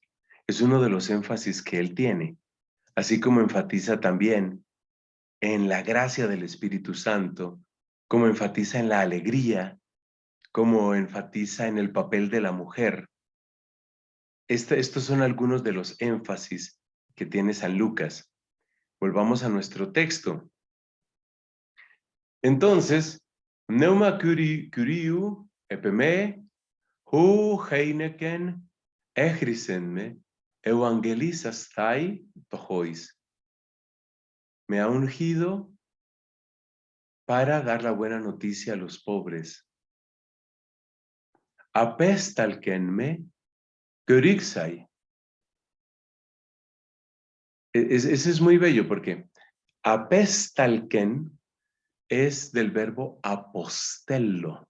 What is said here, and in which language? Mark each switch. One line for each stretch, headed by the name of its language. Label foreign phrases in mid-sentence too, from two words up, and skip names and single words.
Spanish: Es uno de los énfasis que él tiene, así como enfatiza también en la gracia del Espíritu Santo, como enfatiza en la alegría, como enfatiza en el papel de la mujer. Estos son algunos de los énfasis que tiene San Lucas. Volvamos a nuestro texto. Entonces,
Greek: Πνεῦμα κυρίου ἐπ' ἐμέ οὗ εἵνεκεν ἔχρισέν με εὐαγγελίσασθαι πτωχοῖς.
Spanish: Me ha ungido para dar la buena noticia a los pobres.
Greek: ἀπέσταλκέν με κηρύξαι.
Spanish: Ese es muy bello porque apestalken es del verbo apostello.